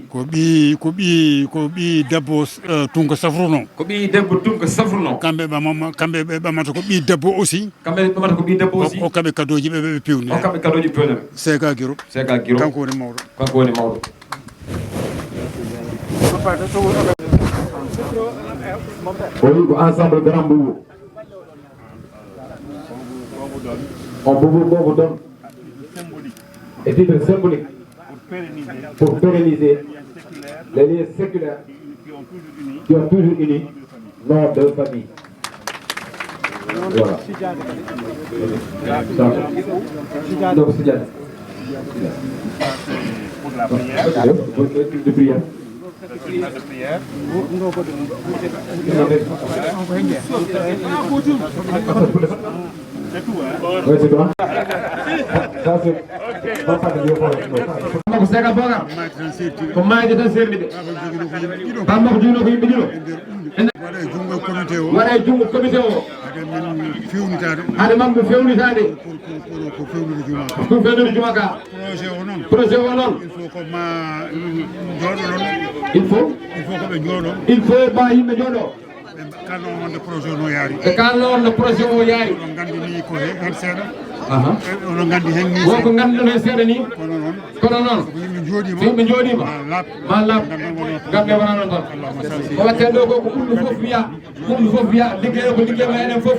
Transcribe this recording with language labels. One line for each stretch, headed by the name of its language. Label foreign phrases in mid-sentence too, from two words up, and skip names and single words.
Fula: ko ɓi debbo Tunka safruno kamɓe ɓe ɓamata ko ɓi debbo aussi hokkaɓe kadoji ɓe pewni Sega Guiro kanko woni mawɗo o wi ko
French: ensemble grand boubou on boubou donne et titre symbolique pour pérenniser les liens séculaires qui ont toujours unis nos deux familles. Voilà. Donc, c'est bien. Pour la prière. De prière. De prière. C'est tout, hein? Oui, c'est toi. Ça, c'est papa de Dieu.
Fula: Ko sega boga ko maaje tan serlide bamma ko juuno ko yimɓe ɗiɗo waɗa jungo comité o waɗa jungo comité o haɗa min fewnitade haɗa mamɓe fewnitade ko fewnude juma ka ko fewnude juma ka projet o noon
French: il faut
Fula: ko ma jooɗo ɗon
French: il faut
Fula: ko ɓe jooɗo
French: il faut
Fula: ma yimɓe jooɗo kalno wonde projet o no yaari ɓe kalno wonde projet o yaari oɗon gandini ko hen seeɗa oɗon gandi hen ni wonko ganduɗon hen seeɗa ni kono noon yimɓe jooɗima ma laab gamɓe wona noon tan ko watten ɗo ko ɓurɗo foof wiya ligguey ko ligguey meɗen foof